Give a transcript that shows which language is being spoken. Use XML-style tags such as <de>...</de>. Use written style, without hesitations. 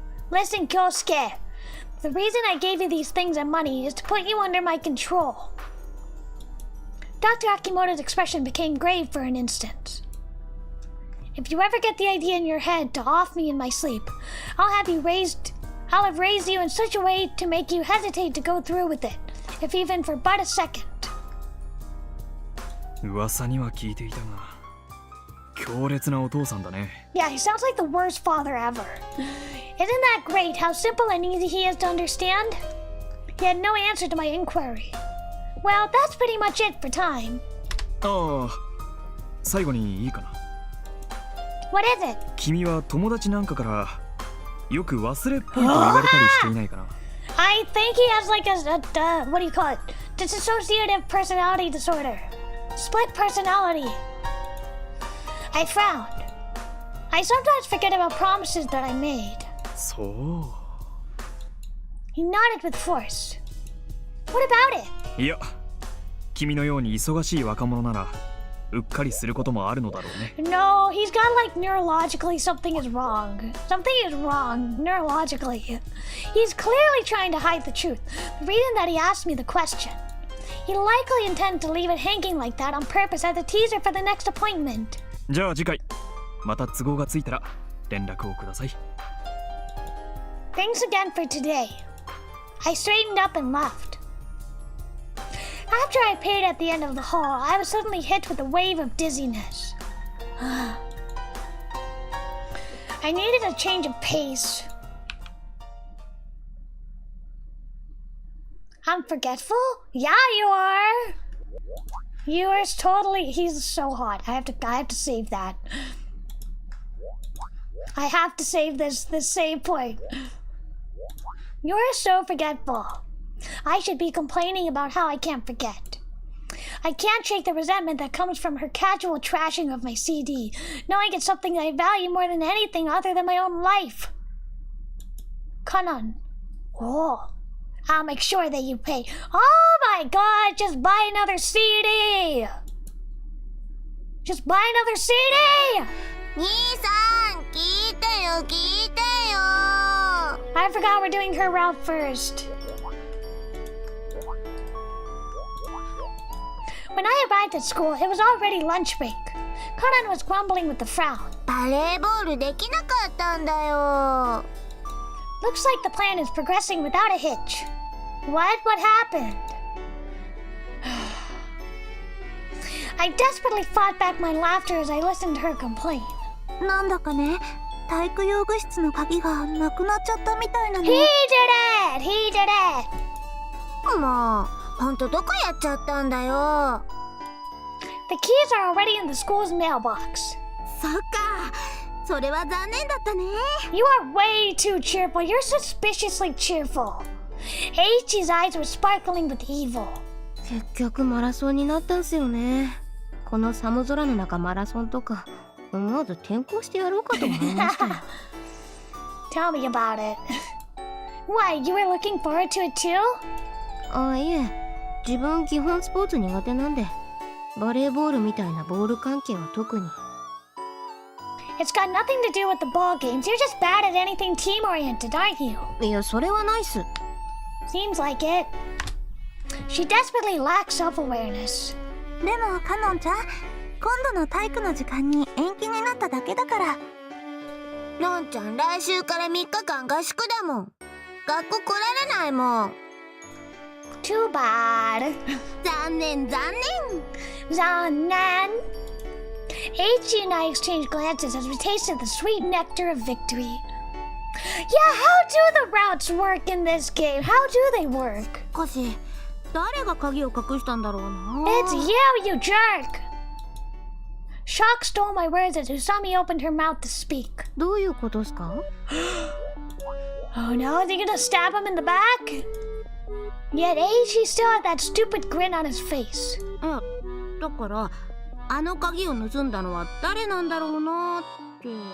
<en>Listen, Kyosuke. The reason I gave you these things and money is to put you under my control. Dr. Akimoto's expression became grave for an instant. If you ever get the idea in your head to off me in my sleep, I'll have raised you in such a way to make you hesitate to go through with it, if even for but a second.</en> <ja>噂には聞いていたが、強烈なお父さんだね。</ja> <en>Yeah, he sounds like the worst father ever. Isn't that great how simple and easy he is to understand? He had no answer to my inquiry. Well, that's pretty much it for time.</en> <ja>ああ、最後にいいかな。</ja> <en>What is it?</en> <ja>君は友達なんかからよく忘れっぽいと言われたりしていないかな。</ja> <en>I think he has like what do you call it? Dissociative personality disorder. Split personality. I frowned. I sometimes forget about promises that I made.</en> <ja>そ</ja> <en>He nodded with force. What about it?</en> <ja>う。いや、君のように忙しい若者ならうっかりすることもあるのだろうね。</ja> <en>No, he's got like neurologically something is wrong. Something is wrong neurologically. He's clearly trying to hide the truth. The reason that he asked me the question. He likely intended to leave it hanging like that on purpose as a teaser for the next appointment.</en> <ja>じゃあ次回また都合がついたら連絡をください。</ja> <en>Thanks again for today. I straightened up and left. After I paid at the end of the hall, I was suddenly hit with a wave of dizziness. I needed a change of pace. I'm forgetful? Yeah, you are. Yours totally. He's so hot. I have to save that. I have to save this save point. You're so forgetful. I should be complaining about how I can't forget. I can't shake the resentment that comes from her casual trashing of my CD, knowing it's something I value more than anything other than my own life. Kanan. Oh, I'll make sure that you pay. Oh my god, just buy another CD! Just buy another CD!</en> <ja>兄さん、聞いてよ、聞いてよ。</ja> <en>I forgot we're doing her route first. When I arrived at school, it was already lunch break. Kanan was grumbling with a frown.</en> <ja>バレーボールできなかったんだよ。</ja> <en>Looks like the plan is progressing without a hitch. What happened? I desperately fought back my laughter as I listened to her complain.</en> <ja>なんだかね、体育用具室の鍵がなくなっちゃったみたいなの。</ja> <en>He did it!</en> <ja>もう、ほんとどこやっちゃったんだよ。</ja> <en>The keys are already in the school's mailbox.</en> <ja>そっか、それは残念だったね。</ja> <en>You are way too cheerful. You're suspiciously cheerful. H's eyes were sparkling with evil.</en> <ja>結局マラソンになったんすよね。この寒空の中マラソンとか思わず転校してやろうかと思いましたよ。</ja> <en>Tell me about it. Why, you were looking forward to it too?</en> <ja>あ、いえ、自分基本スポーツ苦手なんで、バレーボールみたいなボール関係は特に。</ja> <en>It's got nothing to do with the ball games. You're just bad at anything team-oriented, aren't you?</en> <ja>いや、それはないっす。</ja> <en>Seems like it. She desperately lacks self-awareness.</en> <ja>でも、カノンちゃん、今度の体育の時間に延期になっただけだから。のんちゃん、来週から3日間合宿だもん。学校来られないもん。</ja> <en>Too bad.</en> <ja>残念、残念。 Zanan.</ja> <en>H and I exchanged glances as we tasted the sweet nectar of victory. Yeah, how do the routes work in this game? How do they work?</en> <ja>コシ、誰が鍵を隠したんだろうな。</ja> <en>It's you, you jerk! Shock stole my words as Usami opened her mouth to speak.</en> <ja>どういうことっすか？</ja> <en>Oh no, is he gonna stab him in the back? Yet H, he still had that stupid grin on his face.</en> <ja>だから、あの鍵を盗んだのは誰なんだろうなって。</ja>